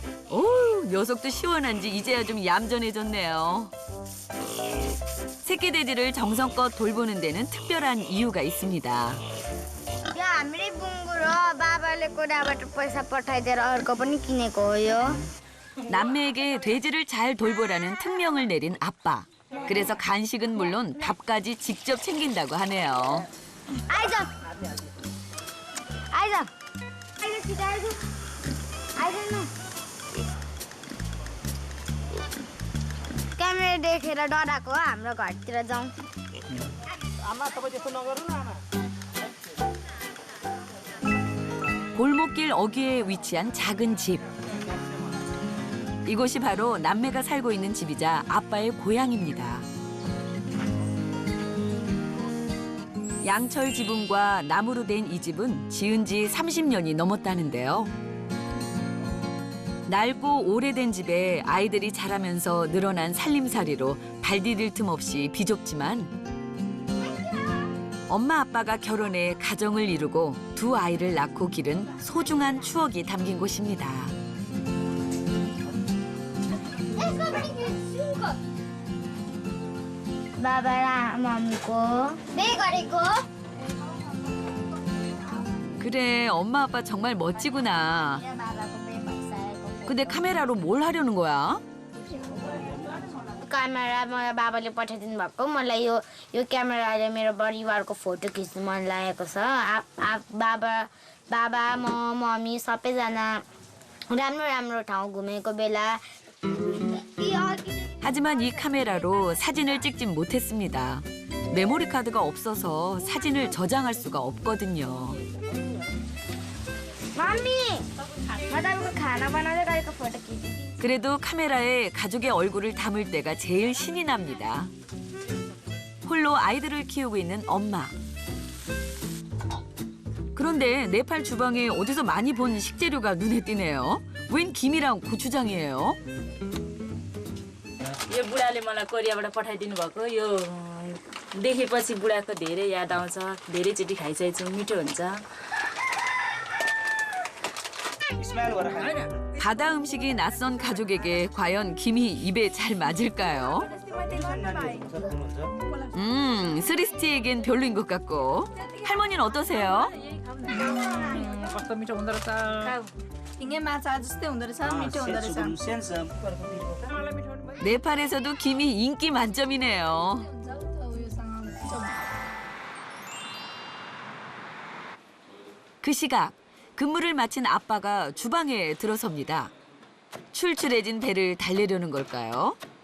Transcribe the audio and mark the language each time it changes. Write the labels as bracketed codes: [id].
[ko] 오, 녀석도 시원한지 이제야 좀 얌전해졌네요. 새끼 돼지를 정성껏 돌보는 데는 특별한 이유가 있습니다. [ne] यो हामीले बुङ्गुरो बाबाले कोराबाट पैसा पठाइदिएर अर्को पनि किनेको हो यो. [ko] 남매에게 돼지를 잘 돌보라는 특명을 내린 아빠. 그래서 간식은 물론 밥까지 직접 챙긴다고 하네요. [ne] आइज आइज छिटो आइज न क्यामेरा देखेर डराएको हो हाम्रो घरतिर जाउँ आमा तपाईँ त्यस्तो नगर्नु न आमा [ko] 골목길 어귀에 위치한 작은 집. 이곳이 바로 남매가 살고 있는 집이자 아빠의 고향입니다. 양철 지붕과 나무로 된 이 집은 지은 지 30년이 넘었다는데요. 낡고 오래된 집에 아이들이 자라면서 늘어난 살림살이로 발 디딜 틈 없이 비좁지만 엄마 아빠가 결혼해 가정을 이루고 두 아이를 낳고 기른 소중한 추억이 담긴 곳입니다. [ne] बाबा र मम्मीको बे गरेको [ko] 그래, 엄마 아빠 정말 멋지구나. [ne] बाबाको बे भइसकेको [ko] 근데 카메라로 뭘 하려는 거야? [ne] क्यामेरा मलाई बाबाले पठाइदिनु भएको मलाई यो क्यामेराले मेरो परिवारको फोटो खिच्नु मन लागेको छ बाबा म मम्मी सबैजना राम्रो राम्रो ठाउँ घुमेको बेला [ko] 하지만 이 카메라로 사진을 찍진 못했습니다. 메모리 카드가 없어서 사진을 저장할 수가 없거든요. [ne] मम्मी म तपाईँको खाना बनाउँदै गरेको फोटो खिच्छु [ko] 그래도 카메라에 가족의 얼굴을 담을 때가 제일 신이 납니다. 홀로 아이들을 키우고 있는 엄마. 그런데 네팔 주방에 어디서 많이 본 식재료가 눈에 띄네요. 웬 김이랑 고추장이에요? [ne] यो बुढाले मलाई कोरियाबाट पठाइदिनु भएको यो देखेपछि बुढाको धेरै याद आउँछ धेरैचोटि खाइसकेको छु मिठो हुन्छ [ko] 바다 음식이 낯선 가족에게 과연 김이 입에 잘 맞을까요? 스리스티에겐 별로인 것 같고 할머니는 어떠세요? [ne] कस्तो मिठो हुँदो रहेछ 빙의 마차 जस्तै हुँदो रहेछ मिठो हुँदो रहेछ [ko] 네팔에서도 김이 인기 만점이네요. 그 시각 근무를 마친 아빠가 주방에 들어섭니다. 출출해진 배를 달래려는 걸까요?